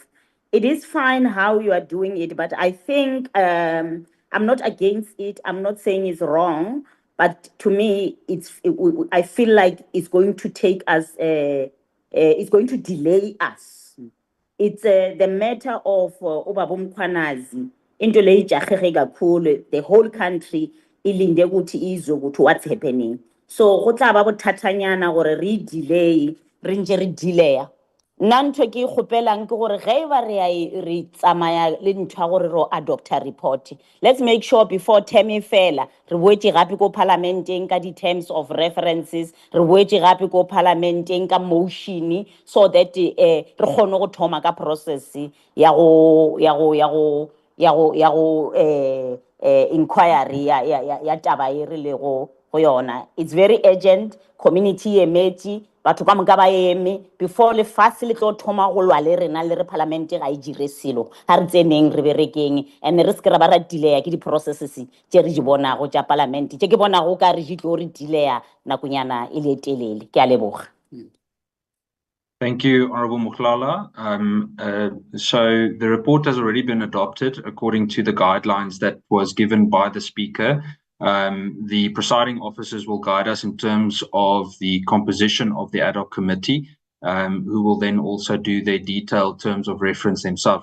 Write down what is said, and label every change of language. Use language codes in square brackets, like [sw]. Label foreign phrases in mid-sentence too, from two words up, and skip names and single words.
[en] It is fine how you are doing it, but I think I'm not against it. I'm not saying it's wrong, but to me, I feel like it's going to take us, it's going to delay us. It's the matter of Ubaba Mkhwanazi, [zu] into le ijahege kakhulu, [en] the whole country [zu] ilinde ukuthi izwe ukuthi [en] what's happening. [nso] So go tla ba bothathanyana gore re delay, re ntse re delay. Nna ntho ke gopelang ke gore ge ba re tsamaya le ntho gore ro [en] adopt a report, let's make sure before term [nso] e fela re boetse gape ko parliamenteng ka di [en] terms of references, [nso] re boetse gape ko parliamenteng ka motion, [en] so that [nso] re kgone go thoma ka process ya go inquiry ya taba e re le go yona. [en] It's very urgent, [nso] community emeti batho ka moka ba eme before le fase le tlo thoma go lwa le rena le re parliament ga ijire selo ha re tseneng re berekeng and re se re ba ra delay ke di processes tse re di bona go tsa parliament tse ke bona go ka re di tlo re delay nakonyana ile telele ke a leboga. [en] Thank you, Honourable Nhlanhla. So the report has already been adopted according to the guidelines that was given by the Speaker. The presiding officers will guide us in terms of the composition of the ad hoc committee, who will then also do their detailed terms of reference themselves.